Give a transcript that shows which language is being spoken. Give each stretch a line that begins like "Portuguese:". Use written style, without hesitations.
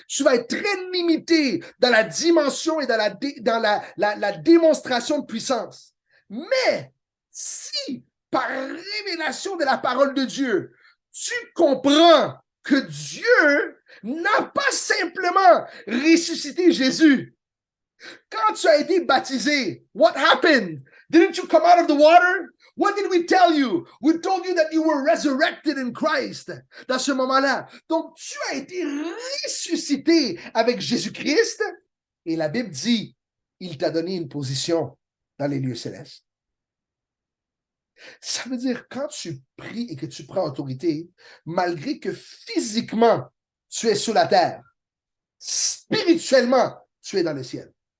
French: Tu vas être très limité dans la dimension et dans la démonstration de puissance. Mais si, par révélation de la parole de Dieu, tu comprends que Dieu n'a pas simplement ressuscité Jésus. Quand tu as été baptisé,
English: what happened? Didn't you come out of the water? What did we tell you? We told you that you were resurrected in Christ.
French: Dans ce moment-là. Donc, tu as été ressuscité avec Jésus-Christ et la Bible dit, il t'a donné une position dans les lieux célestes. Ça veut dire quand tu pries et que tu prends autorité, malgré que physiquement, tu es sur la terre, spirituellement, tu es dans le ciel.